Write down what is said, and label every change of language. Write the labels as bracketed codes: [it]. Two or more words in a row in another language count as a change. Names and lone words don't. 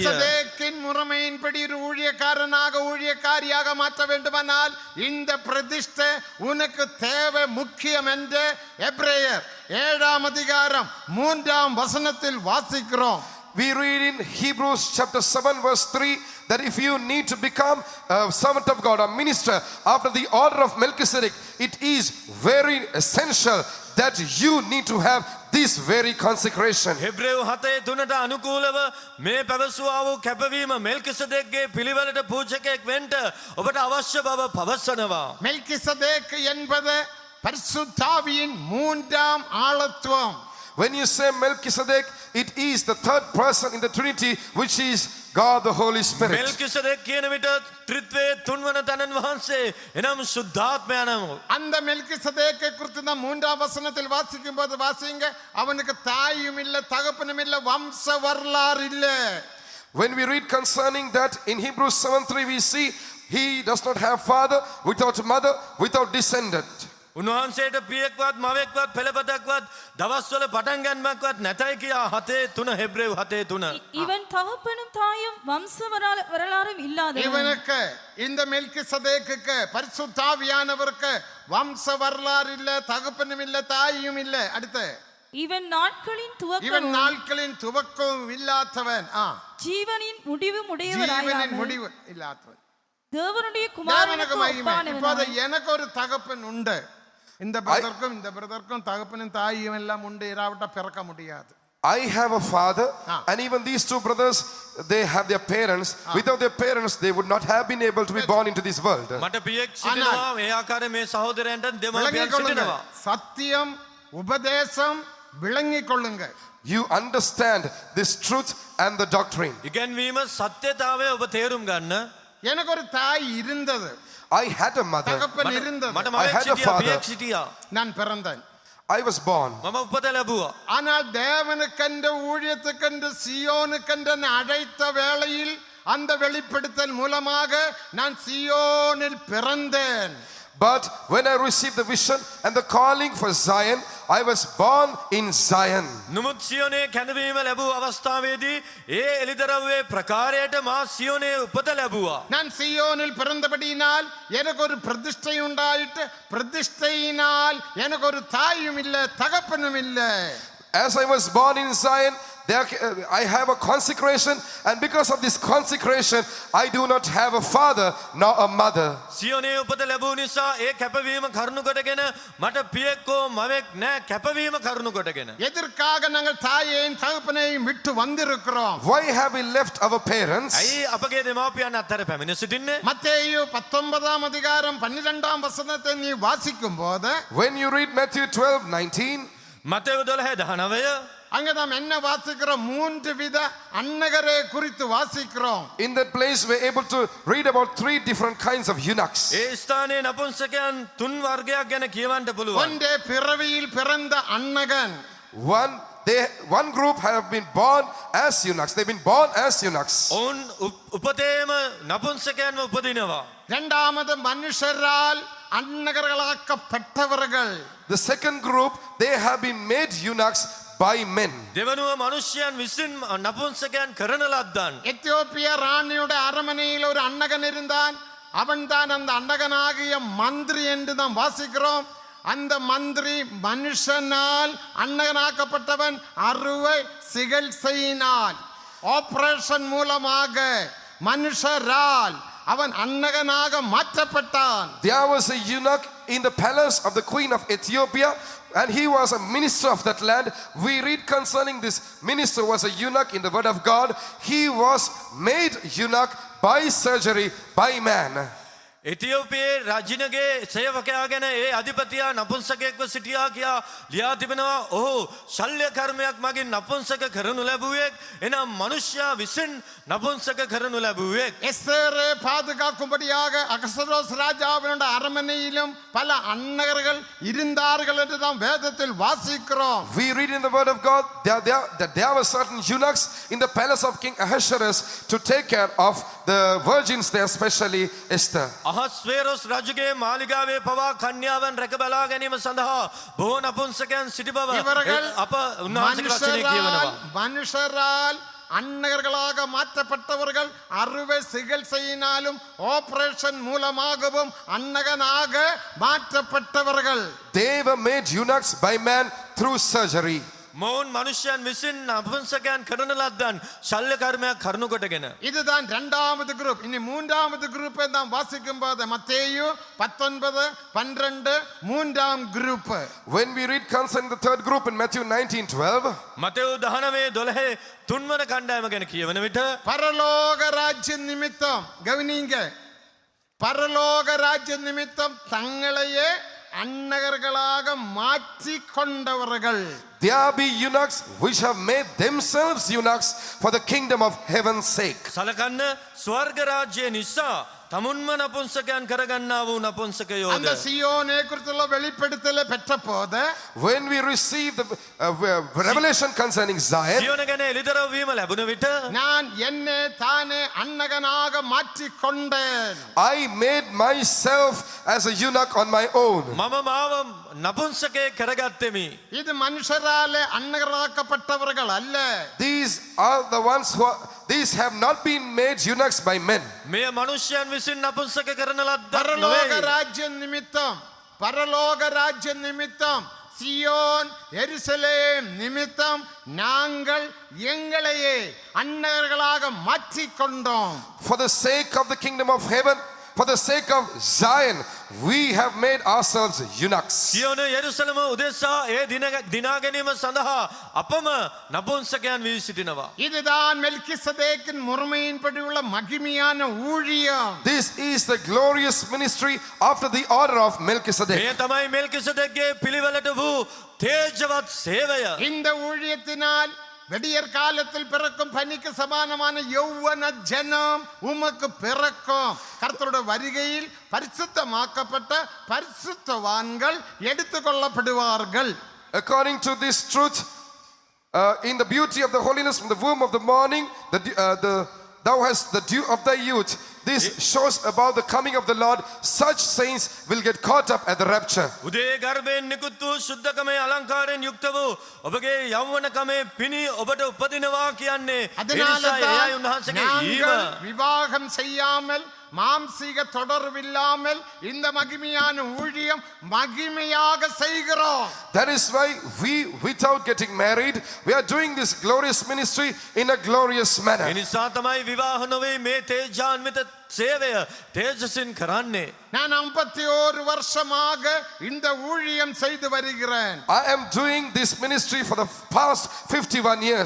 [ta] மெல்கிசதேக்கின் முறைமையின்படி ஒரு ஊழியக்காரனாக ஊழியக்காரியாக மாற்ற வேண்டுமானால் இந்த பிரதிஷ்டை உனக்கு தேவை முக்கியம் என்று எபிரேயர் 7ஆம் அதிகாரம் 3ஆம் வசனத்தில் வாசிக்கிறோம். [en] We read in Hebrews chapter 7 verse 3 that if you need to become a servant of God, a minister after the order of Melchizedek, it is very essential that you need to have this very consecration. [si] හෙබ්‍රේව් 7:3ට අනුකූලව මේ පැවසුවා වූ කැපවීම මෙල්කිසෙදෙක්ගේ පිළිවෙලට පූජකයෙක් වෙන්න ඔබට අවශ්‍ය බව පවසනවා. [ta] மெல்கிசதேக்கு என்பது பரிசுத்தாவியின் மூன்றாம் ஆளத்துவம். [en] When you say Melchizedek, it is the third person in the Trinity, which is God the Holy Spirit. [si] මෙල්කිසෙදෙක් කියන විට ත්‍රිත්වයේ තුන්වන තනන් වහන්සේ එනම් සුද්ධාත්මය නම. [ta] அந்த மெல்கிசதேக்கை குறித்து தான் மூன்றாம் வசனத்தில் வாசிக்கும் போது வாசிங்க, அவனுக்கு தாயும் இல்ல தகப்பனும் இல்ல வம்ச வரலாறு இல்ல. [en] When we read concerning that in Hebrews 7:3, we see he does not have father, without mother, without descendant. [si] උන්වහන්සේට පියෙක්වත් මවෙක්වත් පෙළපතක්වත් දවස්වල පටන් ගන්නමක්වත් නැතයි කියා 7:3 හෙබ්‍රේව් 7:3. [ta] இவன் தகப்பனும் தாயும் வம்ச வரலாறும் இல்லாதவன். இவனுக்கு இந்த மெல்கிசதேக்குக்கு பரிசுத்தாவியானவருக்கு வம்ச வரலாறு இல்ல, தகப்பனும் இல்ல, தாயும் இல்ல. அடுத்து இவன் நாட்களின் இவன் துவக்கம் நாட்களின் துவக்கம் இல்லாதவன், ஜீவனின் முடிவு ஜீவனின் உடையவராயாமல் முடிவு இல்லாதவன். தேவனுடைய தேவனுக்கு குமாரனுக்கு மகிமை. இப்போது ஒப்பானவனாய். எனக்கு ஒரு தகப்பன் உண்டு. இந்த பிரதர்க்கும் தகப்பனும் தாயும் எல்லாம் உண்டு, இராவிட்டா பிறக்க முடியாது. [en] I have a father, and even these two brothers, they have their parents. Without their parents, they would not have been able to be born into this world. [si] මට පියෙක් සිටිනවා. මේ ආකාරයෙන් මේ සහෝදරයන්ට දෙමාපියන් [ta] விளங்கிக் கொள்ளுங்க. [si] සිටිනවා. [ta] சத்தியம் உபதேசம் விளங்கிக் கொள்ளுங்க. [en] You understand this truth and the doctrine. [si] ඉගැන්වීම සත්‍යතාවය ඔබ තේරුම් ගන්න. [ta] எனக்கு ஒரு தாய் இருந்தது, [en] I had a mother. [ta] தகப்பன் இருந்தது, [si] මට [en] I [si] මවෙක් [en] had a [si] සිටියා, [en] father. [si] පියෙක් සිටියා. [ta] நான் பிறந்தேன். [en] I was born. [si] මම උපත ලැබුවා. [ta] ஆனால் தேவனுக்கென்று ஊழியத்துக்கென்று சியோனுக்கென்று என்னை அழைத்த வேளையில் அந்த வெளிப்படுத்தல் மூலமாக நான் சியோனில் பிறந்தேன். [en] But when I received the vision and the calling for Zion, I was born in Zion. [si] නුමුත් සියෝනේ කැඳවීම ලැබූ අවස්ථාවේදී ඒ එළිදරව්වේ ප්‍රකාරයට මා සියෝනේ උපත ලැබුවා. [ta] நான் சியோனில் பிறந்தபடியினால் எனக்கு ஒரு பிரதிஷ்டை உண்டாயிட்டு, பிரதிஷ்டையினால் எனக்கு ஒரு தாயும் இல்லை, தகப்பனும் இல்லை. [en] As I was born in Zion, I have a consecration, and because of this consecration, I do not have a father nor a mother. [si] සියෝනේ උපත ලැබූ නිසා ඒ කැපවීම කරුණු කොටගෙන මට පියෙක්කෝ මවෙක් නැහැ, කැපවීම කරුණු කොටගෙන. [ta] எதற்காக நாங்கள் தாயையும் தகப்பனையும் விட்டு வந்திருக்கிறோம்? [en] Why have we left our parents? [si] ඇයි අපගේ දෙමාපියන් අත්තර පැමිණ සිටින්නේ? [ta] மத்தேயு 19ஆம் அதிகாரம் 12ஆம் வசனத்தை நீ வாசிக்கும் போது [en] When you read Matthew 12:19, [si] මතෙව් 12:19 [ta] அங்க நாம் என்ன வாசிக்கிறோம்? 3 வித அன்னகரை குறித்து வாசிக்கிறோம். [en] in that place we're able to read about 3 different kinds of eunuchs. [si] ඒ ස්ථානයේ නපුංසකයන් තුන් වර්ගයක් ගැන කියවන්න පුළුවන්. [ta] ஒன்றே பிறவியில் பிறந்த அன்னகன். [en] One group have been born as eunuchs. They've been born as eunuchs. [si] ඔවුන් උපතේම නපුංසකයන්ව උපදිනවා. [ta] இரண்டாவது மனுஷரால் அன்னகர்களாக்கப்பட்டவர்கள். [en] The second group, they have been made eunuchs by men. [si] දෙවනුව මනුෂ්‍යයන් විසින් නපුංසකයන් කරන ලද්දන්. [ta] எத்தியோப்பிய ராணியோட அரண்மனையில் ஒரு அன்னகன் இருந்தான். அவன்தான் அந்த அன்னகனாகிய மந்திரி என்று நாம் வாசிக்கிறோம். அந்த மந்திரி மனுஷனால் அன்னகனாக்கப்பட்டவன் அறுவை சிகிச்சையினால் ஆபரேஷன் மூலமாக மனுஷரால் அவன் அன்னகனாக மாற்றப்பட்டான். [en] There was a eunuch in the palace of the queen of Ethiopia, and he was a minister of that land. We read concerning this minister was a eunuch in the word of God. He was made eunuch by surgery by man. [si] එතියෝපියේ රජිනගේ සේවකයා ගැන ඒ අධිපතියා නපුංසකයෙක්ව සිටියා කියා ලියා තිබෙනවා. ඔහු ශල්‍ය කර්මයක් මගින් නපුංසක කරනු ලැබුවෙක්. එනම් මනුෂ්‍යයා විසින් නපුංසක කරනු ලැබුවෙක්. [ta] எஸ்தேரை பாதுகாக்கும்படியாக அகஸ்வேரோஸ் ராஜாவினுடைய அரண்மனையிலும் பல அன்னகர்கள் இருந்தார்கள் என்று நாம் வேதத்தில் வாசிக்கிறோம். [en] We read in the word of God that there were certain eunuchs in the palace of King Ahasuerus to take care of the virgins there, especially Esther. [si] අහස්වේරොස් රජුගේ මාලිගාවේ පවා කන්‍යාවන් රැක බලා ගැනීම සඳහා බොහෝ නපුංසකයන් සිටි බව [ta] இவர்கள் [si] අප උන්වහන්සේගේ වචනේ කියවනවා. [ta] மனுஷரால் அன்னகர்களாக மாற்றப்பட்டவர்கள் அறுவை சிகிச்சையினாலும் ஆபரேஷன் மூலமாகவும் அன்னகனாக மாற்றப்பட்டவர்கள். [en] They were made eunuchs by man through surgery. [si] මොවුන් මනුෂ්‍යයන් විසින් නපුංසකයන් කරන ලද්දන් ශල්‍ය කර්මයක් කරනු කොටගෙන. [ta] இதுதான் இரண்டாவது குரூப். இனி மூன்றாவது குரூப்பை நாம் வாசிக்கும் போது மத்தேயு 19:12 மூன்றாம் குரூப். [en] When we read concerning the third group in Matthew 19:12, [si] මතෙව් 19:12 තුන්වන කණ්ඩායම ගැන කියවන විට [ta] பரலோக ராஜ்ய நிமித்தம் கவனிங்க, பரலோக ராஜ்ய நிமித்தம் தங்களையே அன்னகர்களாக மாற்றி கொண்டவர்கள். [en] there be eunuchs which have made themselves eunuchs for the kingdom of heaven's sake. [si] සලකන්න ස්වර්ග රාජ්‍යය නිසා තමුන්ම නපුංසකයන් කරගන්නා වූ නපුංසකයෝද. [ta] அந்த சியோனை குறித்துள்ள வெளிப்படுத்தலை பெற்ற போது [en] When we receive the revelation concerning Zion, [si] සියෝන ගැන එළිදරව් වීම ලැබුණ විට [ta] நான் என்னை தானே அன்னகனாக மாற்றி கொண்டேன். [en] I made myself as a eunuch on my own. [si] මම මාව නපුංසකේ කරගත්තෙමි. [ta] இது மனுஷராலே அன்னகராக்கப்பட்டவர்கள் அல்ல. [en] These are the ones these have not been made eunuchs by men. [si] මෙය මනුෂ්‍යයන් විසින් නපුංසක කරන ලද්දක් [ta] பரலோக [si] නොවේ. [ta] ராஜ்ய நிமித்தம், பரலோக ராஜ்ய நிமித்தம், சியோன் எருசலேம் நிமித்தம் நாங்கள் எங்களையே அன்னகர்களாக மாற்றிக் கொண்டோம். [en] For the sake of the kingdom of heaven, for the sake of Zion, we have made ourselves eunuchs. [si] සියෝන යෙරුසලම උදෙසා ඒ දිනා ගැනීම සඳහා අපම නපුංසකයන් වී සිටිනවා. [ta] இதுதான் மெல்கிசதேக்கின் முறைமையின்படி உள்ள மகிமையான ஊழியம். [en] This is the glorious ministry after the order of Melchizedek. [si] මේ තමයි මෙල්කිසෙදෙක්ගේ පිළිවෙලට වූ තේජවත් සේවය. [ta] இந்த ஊழியத்தினால் வெடியற் காலத்தில் பிறக்கும் பனிக்கு சமானமான யௌவன ஜனம் உமக்கு பிறக்கும். கர்த்தருடைய வருகையில் பரிசுத்தமாக்கப்பட்ட பரிசுத்தவான்கள் எடுத்துக்கொள்ளப்படுவார்கள். [en] According to this truth, in the beauty of the holiness from the womb of the morning, thou hast the dew of thy youth. This shows about the coming of the Lord. Such saints will get caught up at the rapture. [si] උදේ ගර්භයෙන් නිකුත් වූ සුද්ධකමේ අලංකාරයෙන් යුක්ත වූ ඔබගේ යෞවනකමේ පිණි ඔබට උපදිනවා කියන්නේ [ta] அதனால [si] එනිසා එයයි උන්වහන්සේගේ ඊව. [ta] நாங்கள் விவாகம் செய்யாமல் மாம்சீக தொடர்பில்லாமல் இந்த மகிமையான ஊழியம் மகிமையாக செய்கிறோம். [en] That is why we, without getting married, we are doing this glorious ministry in a glorious manner. [si] එනිසා තමයි විවාහ නොවේ මේ තේජාන්විත සේවය තේජසින් කරන්නේ. [ta] நான் 51 வருஷமாக இந்த ஊழியம் செய்து வருகிறேன். [en] I am doing this ministry for the past 51 years.